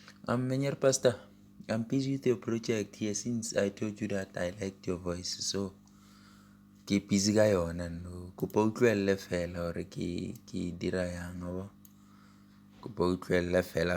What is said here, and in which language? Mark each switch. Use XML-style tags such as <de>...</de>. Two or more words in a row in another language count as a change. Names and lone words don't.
<en>Menyar Pastor, I'm busy with your project here since I told you that I liked your voice. So,</en> <nso>ke busy ka yona no. Kopa o tlohelle fela hore ke dira yang o. Kopa o tlohelle fela.</nso>